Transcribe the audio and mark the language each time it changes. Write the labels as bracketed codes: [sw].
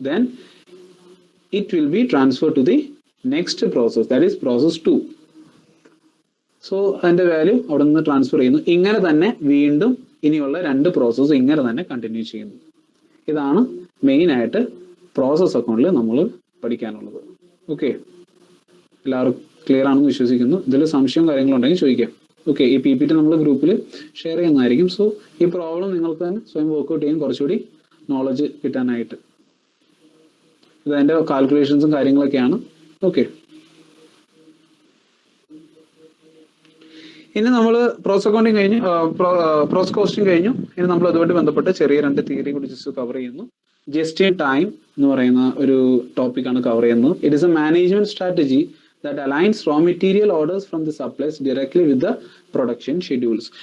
[en] Then it will be transferred to the next process, that is process 2. [ml] So അതിന്റെ value അവിടെ നിന്ന് transfer ചെയ്യുന്നു. ഇങ്ങനെ തന്നെ വീണ്ടും ഇനിയുള്ള 2 പ്രോസസ്സ് ഇങ്ങനെ തന്നെ കണ്ടിന്യൂ ചെയ്യുന്നു. ഇതാണ് മെയിൻ ആയിട്ട് പ്രോസസ് അക്കൗണ്ടിൽ നമ്മൾ പഠിക്കാനുള്ളത്. ഓക്കെ, എല്ലാവർക്കും ക്ലിയർ ആണെന്ന് വിശ്വസിക്കുന്നു. ഇതിൽ സംശയവും കാര്യങ്ങളുണ്ടെങ്കിൽ ചോദിക്കാം. ഓക്കെ, ഈ PPT നമ്മൾ ഗ്രൂപ്പിൽ ഷെയർ ചെയ്യുന്നതായിരിക്കും. സോ ഈ പ്രോബ്ലം നിങ്ങൾക്ക് തന്നെ സ്വയം വർക്ക്ഔട്ട് ചെയ്യാൻ കുറച്ചുകൂടി നോളജ് കിട്ടാനായിട്ട്. ഇതിന്റെ കാൽക്കുലേഷൻസും കാര്യങ്ങളൊക്കെയാണ്. ഓക്കെ, ഇനി നമ്മൾ പ്രോസസ് അക്കൗണ്ടിങ് കഴിഞ്ഞു, പ്രോസസ് കോസ്റ്റിംഗ് കഴിഞ്ഞു. ഇനി നമ്മൾ അതുമായിട്ട് ബന്ധപ്പെട്ട് ചെറിയ 2 തിയറി കൂടി ജസ്റ്റ് കവർ ചെയ്യുന്നു. ജസ്റ്റ് ഇൻ ടൈം എന്ന് പറയുന്ന ഒരു ടോപ്പിക്കാണ് കവർ ചെയ്യുന്നത്. [en] It is a management strategy that aligns raw material orders from the suppliers directly with the production schedules.